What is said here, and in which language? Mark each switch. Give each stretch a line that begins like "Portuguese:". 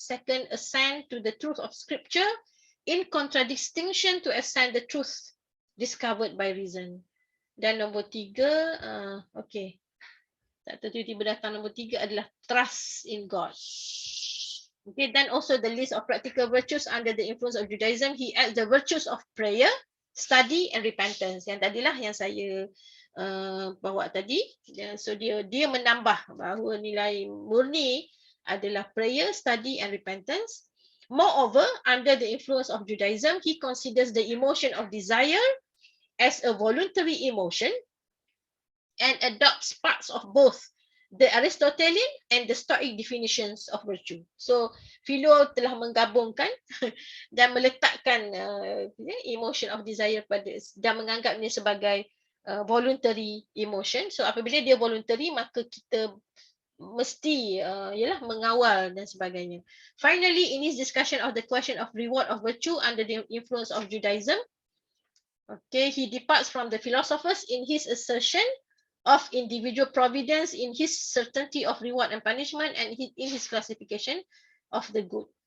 English: Second, assent to the truth of scripture, in contradistinction to assent the truth discovered by reason.
Malay: Dan nombor 3, tak tiba-tiba datang nombor 3 adalah
English: trust in God. Then also the list of practical virtues under the influence of Judaism, he adds the virtues of prayer, study and repentance.
Malay: Yang tadilah yang saya bawa tadi. So dia menambah bahawa nilai murni adalah
English: prayer, study and repentance. Moreover, under the influence of Judaism, he considers the emotion of desire as a voluntary emotion and adopts parts of both the Aristotelian and the Stoic definitions of virtue.
Malay: So Philo telah menggabungkan dan meletakkan
English: emotion of desire
Malay: dan menganggapnya sebagai voluntary emotion. So apabila dia voluntary, maka kita mesti mengawal dan sebagainya.
English: Finally, in his discussion of the question of reward of virtue under the influence of Judaism, he departs from the philosophers in his assertion of individual providence, in his certainty of reward and punishment, and in his classification of the good.